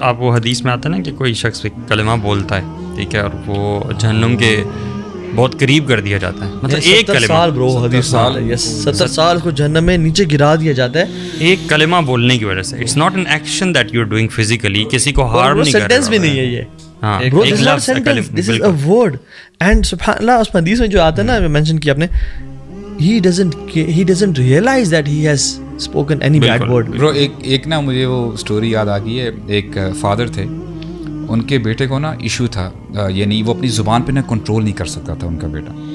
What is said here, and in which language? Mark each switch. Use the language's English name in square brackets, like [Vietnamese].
[Urdu] آپ وہ حدیث میں آتا ہے نا کہ کوئی شخص کلمہ بولتا ہے, ٹھیک ہے, اور وہ جہنم کے بہت قریب کر دیا جاتا ہے. مطلب ایک 70 سال برو, حدیث سال 70 سال کو جہنم میں نیچے گرا دیا جاتا ہے ایک کلمہ بولنے کی وجہ سے. [English] it's not an action that you are doing physically, [Urdu] کسی کو ہارم نہیں کر رہا. سینٹینس بھی نہیں ہے یہ. ہاں, [English] Bro, this is not a sentence, this is a word. [Urdu] And سبحان اللہ, اس حدیث میں جو آتا ہے نا, مینشن کیا آپ نے, [English] he doesn't realize that he has spoken any bad word. [Urdu] برو ایک نا مجھے وہ اسٹوری یاد آ گئی ہے. ایک فادر تھے, ان کے بیٹے کو نا ایشو تھا, یعنی وہ اپنی زبان پہ نا کنٹرول نہیں کر سکتا تھا ان کا بیٹا.